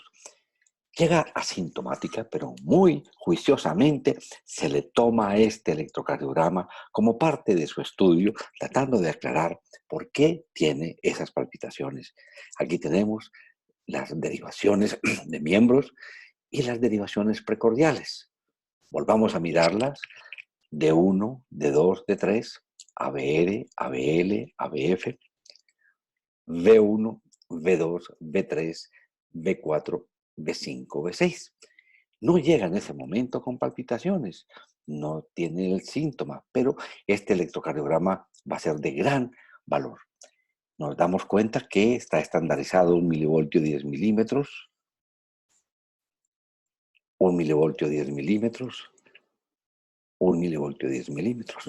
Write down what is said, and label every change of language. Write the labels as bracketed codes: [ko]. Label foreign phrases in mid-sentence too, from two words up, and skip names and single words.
[es] Llega asintomática, pero muy juiciosamente se le toma este electrocardiograma como parte de su estudio, tratando de aclarar por qué tiene esas palpitaciones. Aquí tenemos las derivaciones de miembros y las derivaciones precordiales. Volvamos a mirarlas. D1, D2, D3, ABR, ABL, ABF, V1, V2, V3, V4, V5, V6. No llega en ese momento con palpitaciones, no tiene el síntoma, pero este electrocardiograma va a ser de gran valor. Nos damos cuenta que está estandarizado 1 milivoltio 10 milímetros, 1 milivoltio 10 milímetros, 1 milivoltio 10 milímetros.